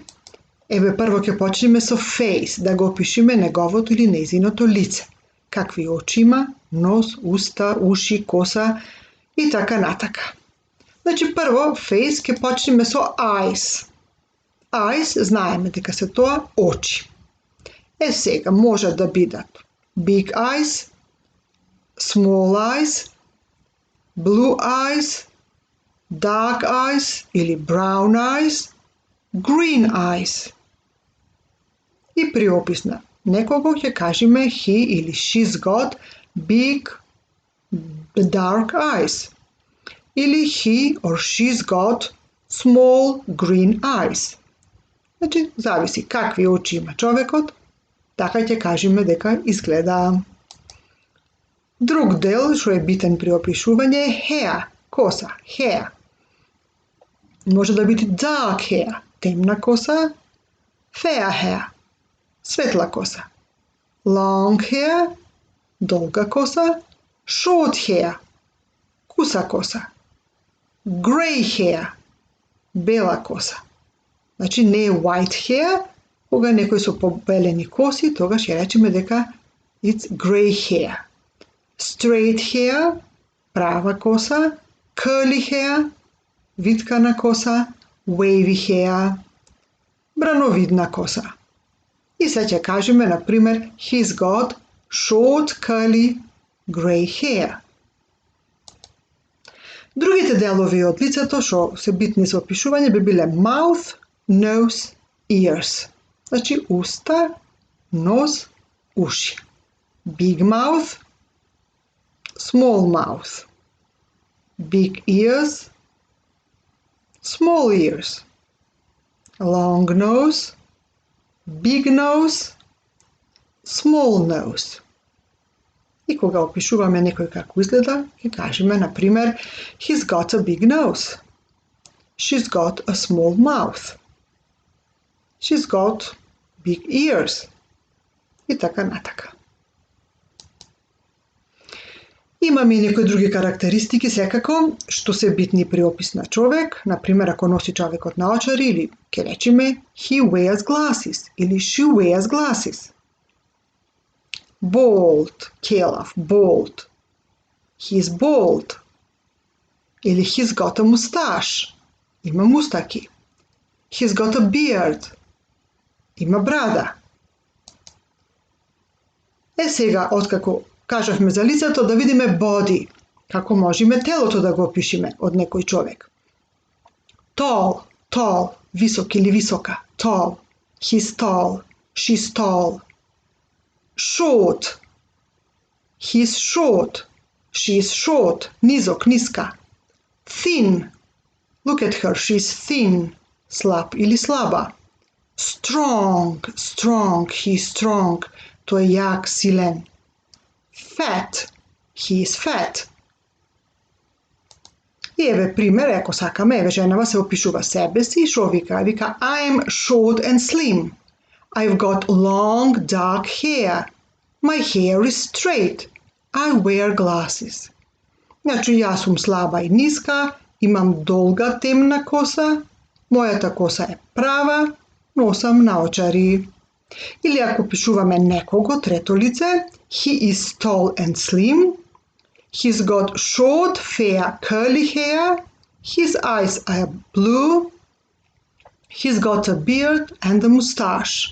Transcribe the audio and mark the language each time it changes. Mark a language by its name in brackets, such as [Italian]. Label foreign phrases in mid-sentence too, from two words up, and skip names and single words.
[Macedonian] Еве прво ќе почнеме со face, да го опишеме неговото или нејзиното лице. Какви очи има, нос, уста, уши, коса и така натака. Значи прво face ќе почнеме со eyes. Eyes знаеме дека се тоа очи. Сега може да бидат [English] big eyes, small eyes, blue eyes, dark eyes или brown eyes, green eyes. [Macedonian] И при опис на некого ќе кажеме he или [English] she's got big dark eyes. Или he or she's got small green eyes. [Macedonian] Значи, зависи какви очи има човекот, така ќе кажеме дека изгледа. Друг дел што е битен при опишување е hair, коса, hair. Може да биде [English] dark hair, [Macedonian] темна коса, [English] fair hair, [Macedonian] светла коса, [English] long hair, [Macedonian] долга коса, [English] short hair, [Macedonian] куса коса, [English] grey hair, [Macedonian] бела коса. Значи не е [English] white hair, [Macedonian] кога некој со побелени коси, тогаш ќе речеме дека [English] it's grey hair. Straight hair, [Macedonian] права коса, [English] curly hair, [Macedonian] виткана коса, [English] wavy hair, [Macedonian] брановидна коса. И се ќе кажеме, например, [English] he's got short curly grey hair. [Macedonian] Другите делови од лицето што се битни за опишување би биле [English] mouth, nose, ears. [Macedonian] Значи уста, нос, уши. [English] Big mouth, small mouth. Big ears, small ears. Long nose, big nose, small nose. [Macedonian] И кога опишуваме некој како изгледа, ќе кажеме, например, [English] he's got a big nose. She's got a small mouth. She's got big ears. [Macedonian] И така натака. Имаме и некои други карактеристики секако што се битни при опис на човек, например ако носи човекот наочари или ќе речеме [English] he wears glasses [Macedonian] или [English] she wears glasses. Bald, келав, bald. He's bald. Или he's got a mustache. [Macedonian] Има мустаки. [English] He's got a beard. [Macedonian] Има брада. Сега, откако кажавме за лицето, да видиме body, како можеме телото да го опишеме од некој човек. [English] Tall, tall, [Macedonian] висок или висока, [English] tall. He's tall, she's tall. Short, he's short, she's short, [Macedonian] низок, ниска. [English] Thin, look at her, she's thin, [Macedonian] слаб или слаба. [English] Strong, strong, he's strong, [Macedonian] тој е јак, силен. [English] Fat, he is fat. [Macedonian] И еве пример, ако сакаме, еве женава се опишува себе си, шо вика? Вика, [English] I'm short and slim. I've got long dark hair. My hair is straight. I wear glasses. [Macedonian] Значи, јас сум слаба и ниска, имам долга темна коса, мојата коса е права, носам наочари. Или ако опишуваме некого, трето лице, [English] he is tall and slim, he's got short, fair, curly hair, his eyes are blue, he's got a beard and a mustache.